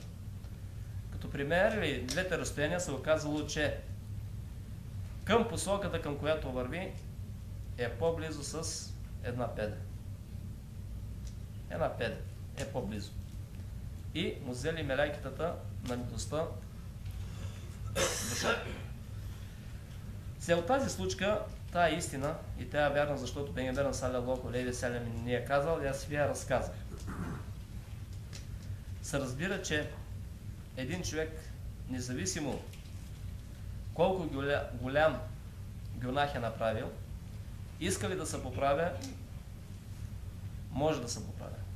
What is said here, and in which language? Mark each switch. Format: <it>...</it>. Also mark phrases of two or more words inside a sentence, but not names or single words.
<bg>Като примерили двете разстояния, се оказало, че към посоката, към която върви, е по-близо с една педа. Една педа е по-близо. И му взели мелейката на милостта душата. Сега от тази случка, тая е истина и тя е вярна, защото Пейгамберът</bg> <ar>صلى الله عليه وسلم</ar> <bg>ни е казал и аз ви я разказах. Се разбира, че един човек, независимо колко голям гюнах е направил, иска ли да се поправя, може да се поправя.</bg>